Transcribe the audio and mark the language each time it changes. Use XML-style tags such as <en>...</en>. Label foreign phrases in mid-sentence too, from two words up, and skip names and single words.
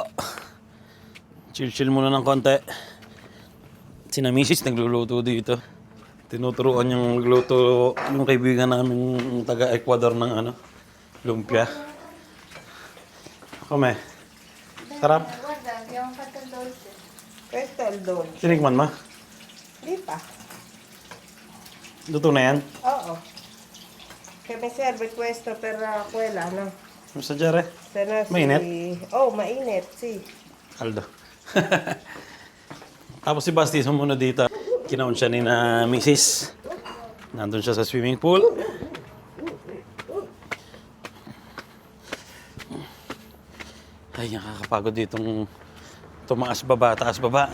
<tl>Chill-chill muna ng konti. Sina Mrs. nagluluto dito. Tinuturuan yung magluto yung kaibigan namin taga-Ecuador ng ano, lumpia. Come. Sarap.</tl> <it>Guarda, abbiamo fatto il dolce. Questo è il dolce.</it> <tl>Tinikman mo? Di pa. Luto na yan? Oo.</tl> <it>Che mi serve questo per quella, no?</it> <tl>Sa Jere?</tl> <it>Se no</it> <tl>Mainit? Oh, mainit, sì. Aldo. Tapos si Basti sumunod dito. Kinaon siya ni na Mrs. Nandun siya sa swimming pool. Ay, nakakapagod ditong tumaas baba, taas baba.</tl>